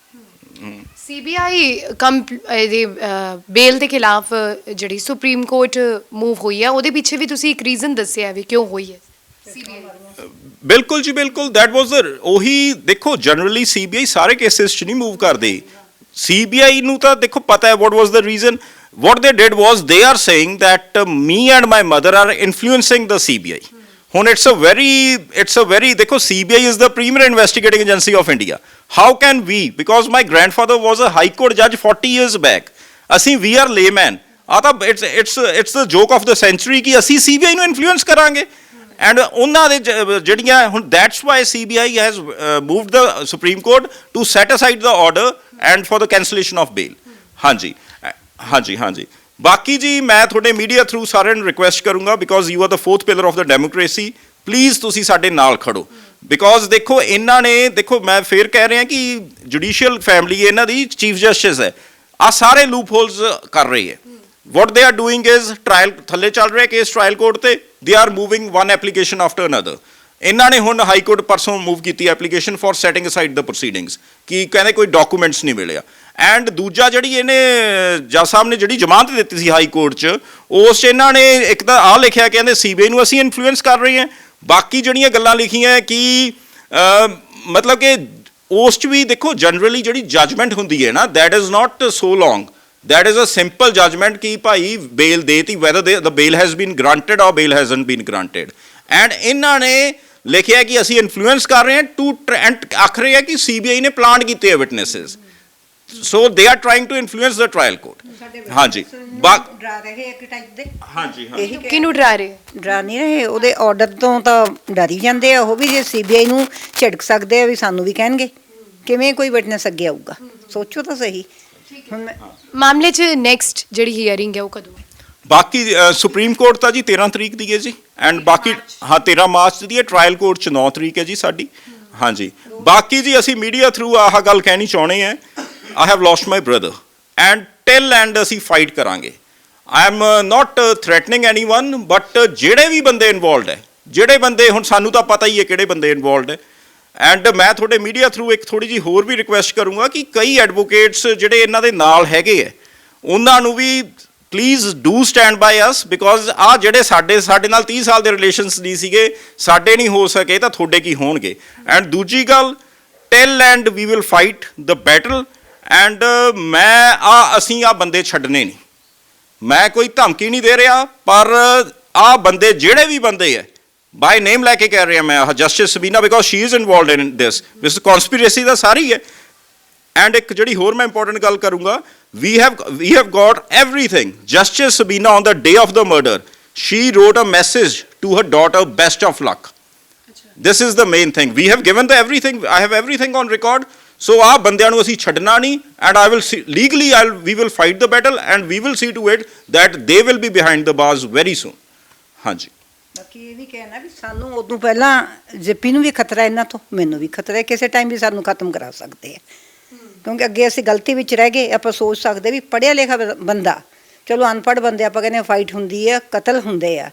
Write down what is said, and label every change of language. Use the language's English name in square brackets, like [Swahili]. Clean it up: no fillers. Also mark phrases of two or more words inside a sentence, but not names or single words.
[Punjabi] CBI ਦੇ ਬੇਲ ਦੇ ਖਿਲਾਫ ਜਿਹੜੀ ਸੁਪਰੀਮ ਕੋਰਟ ਮੂਵ ਹੋਈ ਹੈ, ਉਹਦੇ ਪਿੱਛੇ ਵੀ ਤੁਸੀਂ ਇੱਕ ਰੀਜ਼ਨ ਦੱਸਿਆ ਵੀ ਕਿਉਂ ਹੋਈ ਹੈ CBI? ਬਿਲਕੁਲ ਜੀ, ਬਿਲਕੁਲ। [English] that was [Punjabi] ਉਹੀ ਦੇਖੋ, ਜਨਰਲੀ CBI ਸਾਰੇ ਕੇਸਿਸ 'ਚ ਨਹੀਂ ਮੂਵ ਕਰਦੇ। CBI ਨੂੰ ਤਾਂ ਦੇਖੋ ਪਤਾ ਹੈ [English] what was the reason. What they did was they are saying that me and my mother are influencing the CBI. ਹੁਣ it's a very ਦੇਖੋ, CBI is the premier investigating agency of India. How can we, because my grandfather was a high court judge 40 years back, ਅਸੀਂ we are layman, [Punjabi] ਆ ਤਾਂ [English] it's the joke of the century [Punjabi] ਕਿ ਅਸੀਂ CBI ਨੂੰ ਇਨਫਲੂਐਂਸ ਕਰਾਂਗੇ। ਐਂਡ ਉਹਨਾਂ ਦੇ ਜਿਹੜੀਆਂ ਹੁਣ [English] that's why CBI has moved the Supreme Court to set aside the order and for the cancellation of bail. [Punjabi] ਹਾਂਜੀ ਹਾਂਜੀ ਹਾਂਜੀ। ਬਾਕੀ ਜੀ ਮੈਂ ਤੁਹਾਡੇ [English] media through [Punjabi] ਸਾਰਿਆਂ ਨੂੰ ਰਿਕੁਐਸਟ ਕਰੂੰਗਾ, [English] because you are the 4th pillar of the democracy, [Punjabi] ਪਲੀਜ਼ ਤੁਸੀਂ ਸਾਡੇ ਨਾਲ ਖੜੋ। ਬਿਕੋਜ਼ ਦੇਖੋ ਇਹਨਾਂ ਨੇ, ਦੇਖੋ ਮੈਂ ਫੇਰ ਕਹਿ ਰਿਹਾ ਕਿ [English] judicial family [Punjabi] ਇਹਨਾਂ ਦੀ [English] chief justice [Punjabi] ਹੈ, ਆ ਸਾਰੇ ਲੂਪ ਹੋਲਸ ਕਰ ਰਹੀ ਹੈ। [English] what they are doing is trial [Punjabi] ਥੱਲੇ ਚੱਲ ਰਿਹਾ ਕੇਸ [English] trial court [Punjabi] ਤੇ, [English] they are moving one application after another. [Punjabi] ਇਹਨਾਂ ਨੇ ਹੁਣ [English] high court [Punjabi] ਪਰਸੋਂ ਮੂਵ ਕੀਤੀ [English] application for setting aside the proceedings, [Punjabi] ਕਿ ਕਹਿੰਦੇ ਕੋਈ ਡਾਕੂਮੈਂਟਸ ਨਹੀਂ ਮਿਲਿਆ। ਐਂਡ ਦੂਜਾ ਜਿਹੜੀ ਇਹਨੇ ਜੱਜ ਸਾਹਿਬ ਨੇ ਜਿਹੜੀ ਜ਼ਮਾਨਤ ਦਿੱਤੀ ਸੀ [English] high court [Punjabi] 'ਚ, ਉਸ 'ਚ ਇਹਨਾਂ ਨੇ ਇੱਕ ਤਾਂ ਆਹ ਲਿਖਿਆ, ਕਹਿੰਦੇ CBI ਨੂੰ ਅਸੀਂ ਇਨਫਲੂਐਂਸ ਕਰ ਰਹੇ ਹਾਂ। ਬਾਕੀ ਜਿਹੜੀਆਂ ਗੱਲਾਂ ਲਿਖੀਆਂ ਕਿ ਮਤਲਬ ਕਿ ਉਸ 'ਚ ਵੀ ਦੇਖੋ ਜਨਰਲੀ ਜਿਹੜੀ ਜੱਜਮੈਂਟ ਹੁੰਦੀ ਹੈ ਨਾ, [English] that is not so long, that is a simple judgment [Punjabi] ਕਿ ਭਾਈ ਬੇਲ ਦੇਤੀ, [English] whether the bail has been granted or bail hasn't been granted. [Punjabi] and ਇਹਨਾਂ ਨੇ ਲਿਖਿਆ ਕਿ ਅਸੀਂ ਇਨਫਲੂਐਂਸ ਕਰ ਰਹੇ ਹਾਂ ਟੂ, ਐਂਡ ਆਖ ਰਹੇ ਆ ਕਿ CBI ਨੇ ਪਲਾਨ ਕੀਤੇ ਹੈ ਵਿਟਨੈਸਸ, [English] so they are trying to influence the trial court. [Punjabi] ਹਾਂਜੀ, ਡਰਾ ਰਹੇ ਇੱਕ ਟਾਈਪ ਦੇ। ਹਾਂਜੀ ਕਿਹਨੂੰ ਡਰਾ ਰਹੇ? ਡਰਾ ਨਹੀਂ ਰਹੇ, ਉਹਦੇ ਆਰਡਰ ਤੋਂ ਤਾਂ ਡਰੀ ਜਾਂਦੇ ਆ ਉਹ ਵੀ। ਜੇ CBI ਨੂੰ ਝਿੜਕ ਸਕਦੇ ਆ ਵੀ ਸਾਨੂੰ ਵੀ ਕਹਿਣਗੇ, ਕਿਵੇਂ ਕੋਈ ਵਿਟਨੈਸ ਅੱਗੇ ਆਊਗਾ? ਸੋਚੋ ਤਾਂ ਸਹੀ। ਹੁਣ ਮਾਮਲੇ 'ਚ ਨੈਕਸਟ ਜਿਹੜੀ ਹੀਅਰਿੰਗ ਹੈ ਉਹ ਕਦੋਂ ਹੈ? ਬਾਕੀ ਸੁਪਰੀਮ ਕੋਰਟ ਤਾਂ ਜੀ 13 ਤਰੀਕ ਦੀ ਹੈ ਜੀ, ਐਂਡ ਬਾਕੀ 13 ਮਾਰਚ ਦੀ ਹੈ। [English] trial court [Punjabi] 'ਚ 9 ਤਰੀਕ ਹੈ ਜੀ ਸਾਡੀ। ਹਾਂਜੀ, ਬਾਕੀ ਜੀ ਅਸੀਂ [English] media through [Punjabi] ਆਹ ਗੱਲ ਕਹਿਣੀ ਚਾਹੁੰਦੇ ਹਾਂ, [English] I have lost my brother and till end [Punjabi] ਅਸੀਂ ਫਾਈਟ ਕਰਾਂਗੇ। [English] I am not threatening anyone, but [Punjabi] ਜਿਹੜੇ ਵੀ ਬੰਦੇ ਇਨਵੋਲਡ ਹੈ, ਜਿਹੜੇ ਬੰਦੇ, ਹੁਣ ਸਾਨੂੰ ਤਾਂ ਪਤਾ ਹੀ ਹੈ ਕਿਹੜੇ ਬੰਦੇ ਇਨਵੋਲਡ ਹੈ। ਐਂਡ ਮੈਂ ਤੁਹਾਡੇ [English] media through [Punjabi] ਇੱਕ ਥੋੜ੍ਹੀ ਜਿਹੀ ਹੋਰ ਵੀ ਰਿਕੁਐਸਟ ਕਰੂੰਗਾ ਕਿ ਕਈ ਐਡਵੋਕੇਟਸ ਜਿਹੜੇ ਇਹਨਾਂ ਦੇ ਨਾਲ ਹੈਗੇ ਹੈ, ਉਹਨਾਂ ਨੂੰ ਵੀ [English] please do stand by us, [Punjabi] ਬਿਕੋਜ਼ ਆਹ ਜਿਹੜੇ ਸਾਡੇ ਨਾਲ 30 ਸਾਲ ਦੇ ਰਿਲੇਸ਼ਨਸ ਨਹੀਂ ਸੀਗੇ, ਸਾਡੇ ਨਹੀਂ ਹੋ ਸਕੇ ਤਾਂ ਤੁਹਾਡੇ ਕੀ ਹੋਣਗੇ। [English] ਐਂਡ [Punjabi] ਦੂਜੀ ਗੱਲ, [English] till end we will fight the battle. [Punjabi] ਐਂਡ ਅਸੀਂ ਆਹ ਬੰਦੇ ਛੱਡਣੇ ਨਹੀਂ, ਮੈਂ ਕੋਈ ਧਮਕੀ ਨਹੀਂ ਦੇ ਰਿਹਾ, ਪਰ ਆਹ ਬੰਦੇ ਜਿਹੜੇ ਵੀ ਬੰਦੇ ਹੈ, [English] by name [Punjabi] ਲੈ ਕੇ ਕਹਿ ਰਿਹਾ ਮੈਂ, ਜਸਟਿਸ ਸਬੀਨਾ, [English] because she is involved in this conspiracy [Punjabi] ਦਾ ਸਾਰੀ ਹੈ। ਐਂਡ ਇੱਕ ਜਿਹੜੀ ਹੋਰ ਮੈਂ ਇੰਪੋਰਟੈਂਟ ਗੱਲ ਕਰੂੰਗਾ, [English] we have got everything. Justice Sabina, on the day of the murder, she wrote a message to her daughter, best of luck. This is the main thing. We have given the everything. I have everything on record. [Punjabi] So ਆਹ ਬੰਦਿਆਂ ਨੂੰ ਅਸੀਂ ਛੱਡਣਾ ਨਹੀਂ, [English] and I will see, legally we will fight the battle, and we will see to it that they will be behind the bars very soon. [Punjabi] ਹਾਂਜੀ, ਬਾਕੀ ਇਹ ਵੀ ਕਹਿਣਾ ਵੀ ਸਾਨੂੰ ਉਦੋਂ ਪਹਿਲਾਂ ਜਿੱਪੀ ਨੂੰ ਵੀ ਖਤਰਾ ਇਹਨਾਂ ਤੋਂ, ਮੈਨੂੰ ਵੀ ਖਤਰਾ ਹੈ, ਕਿਸੇ ਟਾਈਮ ਵੀ ਸਾਨੂੰ ਖਤਮ ਕਰਾ ਸਕਦੇ ਆ। ਕਿਉਂਕਿ ਅੱਗੇ ਅਸੀਂ ਗਲਤੀ ਵਿੱਚ ਰਹਿ ਗਏ। ਆਪਾਂ ਸੋਚ ਸਕਦੇ ਵੀ ਪੜ੍ਹਿਆ ਲਿਖਿਆ ਬੰਦਾ, ਚਲੋ ਅਨਪੜ੍ਹ ਬੰਦੇ ਆਪਾਂ ਕਹਿੰਦੇ ਫਾਈਟ ਹੁੰਦੀ ਆ, ਕਤਲ ਹੁੰਦੇ ਆ।